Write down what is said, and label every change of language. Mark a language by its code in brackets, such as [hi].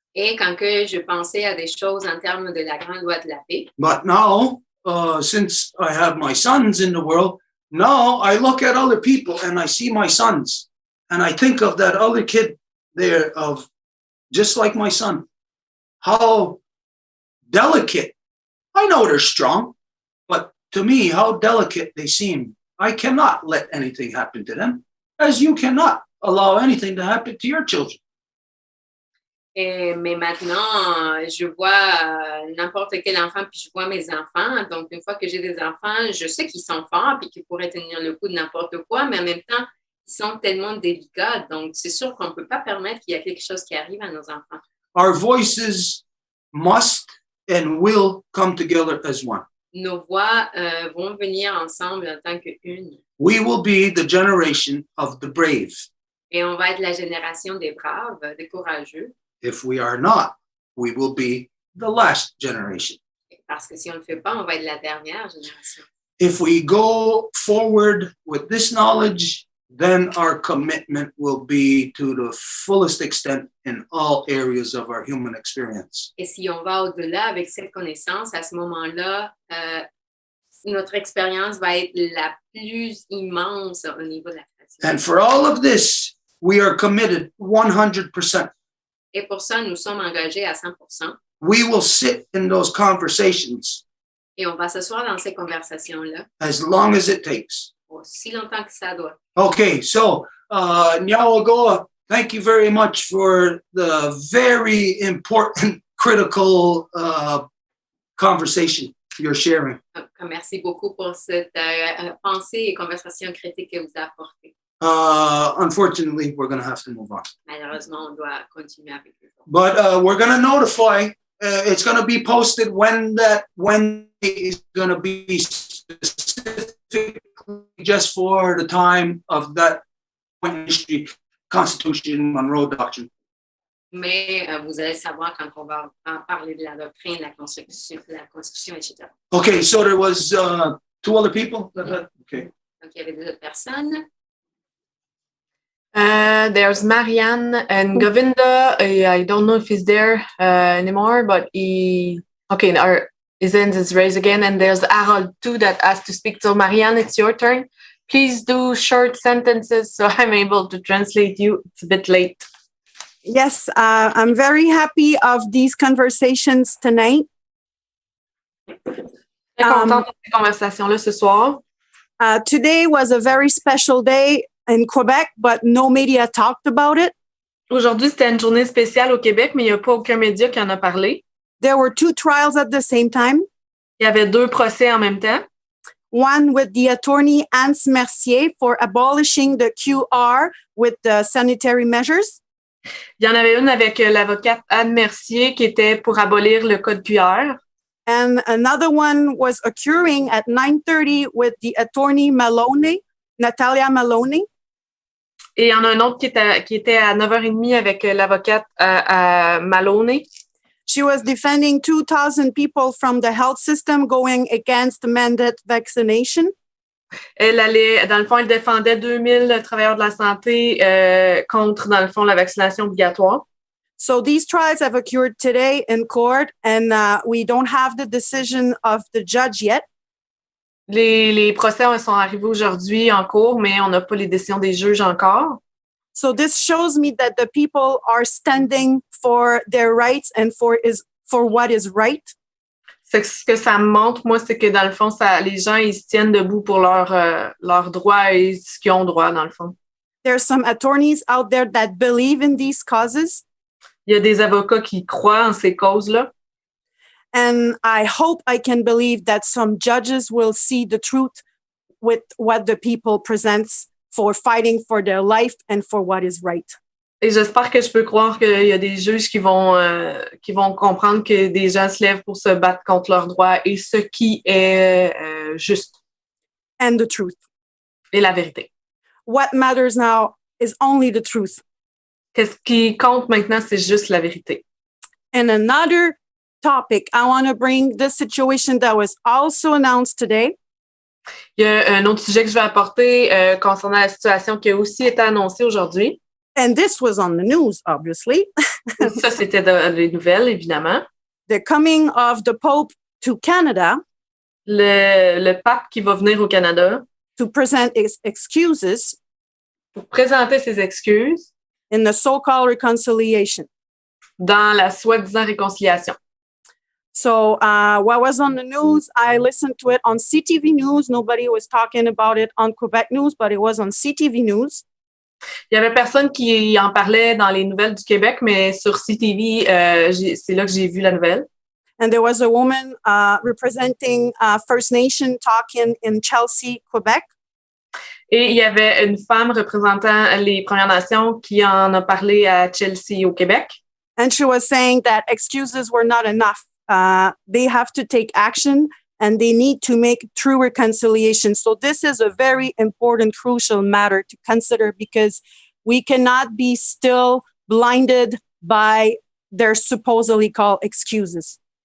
[fr] Et quand que je pensais à des choses en termes de la grande loi de la paix. [en] But now, since I have my sons in the world, now I look at other people and I see my sons, and I think of that other kid there, of just like my son, how delicate. I know they're strong, but to me, how delicate they seem. I cannot let anything happen to them, as you cannot allow anything to happen to your children. [fr] Mais maintenant, je vois n'importe quel enfant, puis je vois mes enfants. Donc, une fois que j'ai des enfants, je sais qu'ils sont forts, puis qu'ils pourraient tenir le coup de n'importe quoi, mais en même temps, ils sont tellement délicats. Donc, c'est sûr qu'on ne peut pas permettre qu'il y ait quelque chose qui arrive à nos enfants. [en] Our voices must and will come together as one. [fr] Nos voix vont venir ensemble en tant qu'une. [en] We will be the generation of the brave. [fr] Et on va être la génération des braves, des courageux. [en] If we are not, we will be the last generation. [fr] Parce que si on ne le fait pas, on va être la dernière génération. [en] If we go forward with this knowledge, then our commitment will be to the fullest extent in all areas of our human experience. [fr] Et si on va au-delà avec cette connaissance, à ce moment-là, notre expérience va être la plus immense au niveau de la création. [en] And for all of this, we are committed 100%. [fr] Et pour ça, nous sommes engagés à 100%. [en] We will sit in those conversations. [fr] Et on va s'asseoir dans ces conversations-là. [en] As long as it takes. [fr] Aussi longtemps que ça doit. [en] Okay, so Nyawagoa, thank you very much for the very important, critical conversation you're sharing. [fr] Merci beaucoup pour cette pensée et conversation critique que vous apportez. [en] Unfortunately, we're going to have to move on. [fr] Malheureusement, on doit continuer avec eux. [en] But we're going to notify. It's going to be posted when is going to be specifically just for the time of that point in history, Constitution, Monroe Doctrine. [fr] Mais vous allez savoir quand on va en parler de la doctrine, la Constitution, etc. [en] Okay, so there was two other people. Okay. [fr] Donc il y avait deux autres personnes. [en] There's Marianne and Govinda. I don't know if he's there anymore, but his hand is raised again. And there's Harold too that asked to speak. So Marianne, it's your turn. Please do short sentences so I'm able to translate you. It's a bit late. Yes, I'm very happy of these conversations tonight. [fr] Très contente de ces conversations-là ce soir. [en] Today was a very special day in Quebec, but no media talked about it. [fr] Aujourd'hui, c'était une journée spéciale au Québec, mais il n'y a pas aucun média qui en a parlé. [en] There were 2 trials at the same time. [fr] Il y avait 2 procès en même temps. [en] One with the attorney Hans Mercier for abolishing the QR with the sanitary measures. [fr] Il y en avait une avec l'avocate Anne Mercier qui était pour abolir le code QR. [en] And another one was occurring at 9:30 with the attorney Maloney, Natalia Maloney. [fr] Et il y en a un autre qui était à 9h30 avec l'avocate Maloney. [en] She was defending 2,000 people from the health system going against mandate vaccination. [fr] Elle allait, dans le fond, elle défendait 2000 travailleurs de la santé contre, dans le fond, la vaccination obligatoire. [en] So these trials have occurred today in court, and we don't have the decision of the judge yet. [fr] Les procès sont arrivés aujourd'hui en cours, mais on n'a pas les décisions des juges encore. [en] So this shows me that the people are standing for their rights and for what is right. [fr] Ce que ça me montre, moi, c'est que dans le fond, les gens, ils se tiennent debout pour leurs droits et ce qu'ils ont droit, dans le fond. [en] There are some attorneys out there that believe in these causes. [fr] Il y a des avocats qui croient en ces causes-là. [en] And I hope I can believe that some judges will see the truth with what the people presents for fighting for their life and for what is right. [fr] Et j'espère que je peux croire qu'il y a des juges qui vont comprendre que des gens se lèvent pour se battre contre leurs droits et ce qui est juste. [en] And the truth. [fr] Et la vérité. [en] What matters now is only the truth. [fr] Qu'est-ce qui compte maintenant, c'est juste la vérité. [en] And another topic, I want to bring the situation that was also announced today. [fr] Il y a un autre sujet que je vais apporter concernant la situation qui a aussi été annoncée aujourd'hui. [en] And this was on the news, obviously. [fr] Ça, c'était dans les nouvelles, évidemment. [en] The coming of the Pope to Canada. [fr] Le pape qui va venir au Canada. [en] To present excuses. [fr] Pour présenter ses excuses. [en] In the so-called reconciliation. [fr] Dans la soi-disant réconciliation. [en] So what was on the news, I listened to it on CTV News. Nobody was talking about it on Quebec News, but it was on CTV News. [fr] Il y avait personne qui en parlait dans les nouvelles du Québec, mais sur CTV, c'est là que j'ai vu la nouvelle. [en] And there was a woman representing First Nation talking in Chelsea, Quebec. Et il y avait une femme représentant les Premières Nations qui en a parlé à Chelsea, au Québec. And she was saying that excuses were not enough. They have to take action and they need to make true reconciliation. So this is a very important, crucial matter to consider because we cannot be still blinded by their supposedly called excuses.